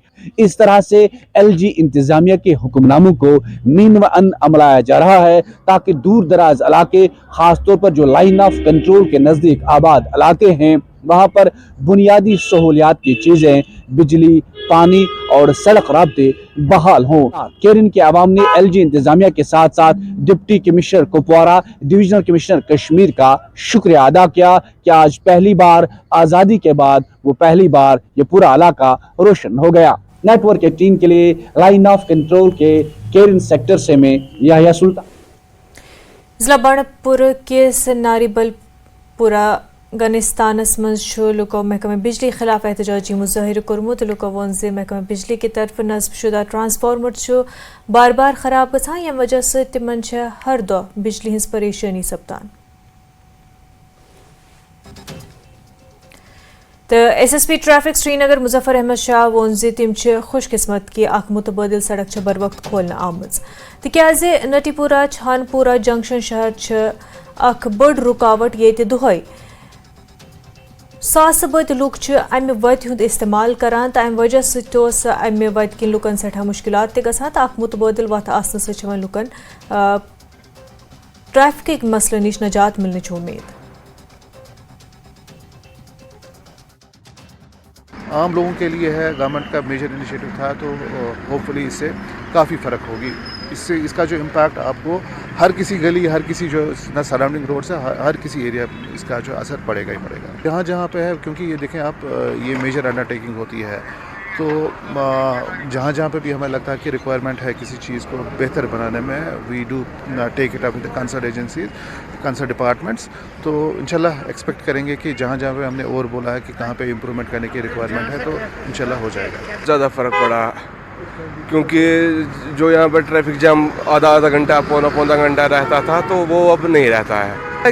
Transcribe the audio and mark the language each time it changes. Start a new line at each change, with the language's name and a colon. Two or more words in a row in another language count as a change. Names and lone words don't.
Urdu: اس طرح سے LG انتظامیہ کے حکم ناموں کو نین و ان عملایا جا رہا ہے تاکہ دور دراز علاقے، خاص طور پر جو
English: Line of Control
Urdu: کے نزدیک آباد علاقے ہیں وہاں پر بنیادی سہولیات کی چیزیں بجلی، پانی اور سڑک رابطے بحال ہوں. کیرن کے عوام نے LG انتظامیہ کے ساتھ ساتھ
English: Deputy Commissioner
Urdu: کپوارہ,
English: Divisional Commissioner
Urdu: کشمیر کا شکریہ ادا کیا کہ آج پہلی بار آزادی کے بعد وہ پہلی بار یہ پورا علاقہ روشن ہو گیا. نیٹ ورک 18 کے لیے
English: Line of Control
Urdu: کے کیرن سیکٹر سے میں یحییٰ سلطان.
Kashmiri: ضلع بانڈ پور کس ناریبل پورہ گنستانس مز لوکو محکمہ بجلی خلاف احتجاجی مظاہرہ کورمت. لوکو وون زِ محکمہ بجلی کی طرف نصب شدہ ٹرانسفارمر بار بار خراب گژھان ییٚمہِ وجہ سۭتۍ تِمن چھےٚ ہر دۄہ بجلی ہٕنٛز پریشٲنی سپدان. تو ایس ایس پی ٹریفک سری نگر مظفر احمد شاہ وون زِ تِم چھِ خوش قسمت کہ اکھ متبادل سڑک چھےٚ بر وقت کھولنہٕ آمٕژ تِکیازِ نٹی پورہ چھان پورہ جنکشن شہر چھِ اکھ بٔڑ رکاوٹ ییٚتہِ دۄہے ساسہٕ بٔدۍ لُکھ چھِ امہِ وتہِ ہُنٛد استعمال کران تہٕ امہِ وجہ سۭتۍ اوس امہِ وتہِ کِنۍ لُکن سٮ۪ٹھاہ مُشکلات تہِ گژھان تہٕ اکھ متبادل وتھ آسنہٕ سۭتۍ چھِ وۄنۍ لُکن ٹریفکٕکۍ مسلہٕ نِش نجات ملنٕچ اُمید.
Urdu: عام لوگوں کے لیے ہے, گورنمنٹ کا
English: major initiative
Urdu: تھا, تو
English: hopefully
Urdu: اس سے کافی فرق ہوگی. اس کا جو امپیکٹ آپ کو ہر کسی گلی, ہر کسی جو
English: surrounding road
Urdu: سے ہر کسی ایریا اس کا جو اثر پڑے گا ہی پڑے گا. جہاں جہاں پہ ہے, کیونکہ یہ دیکھیں آپ, یہ
English: major undertaking
Urdu: ہوتی ہے, تو جہاں جہاں پہ بھی ہمیں لگتا ہے کہ ریکوائرمنٹ ہے کسی چیز کو بہتر بنانے میں,
English: We do take it up with concerned agencies, concerned departments.
Urdu: تو انشاءاللہ ایکسپیکٹ کریں گے کہ جہاں جہاں پہ ہم نے اور بولا ہے کہ کہاں پہ امپرومنٹ کرنے کی ریکوائرمنٹ ہے, تو انشاءاللہ ہو جائے گا. زیادہ فرق پڑا کیونکہ جو یہاں پہ
English: traffic jam
Urdu: آدھا گھنٹہ پونا گھنٹہ رہتا تھا, تو وہ اب نہیں رہتا ہے.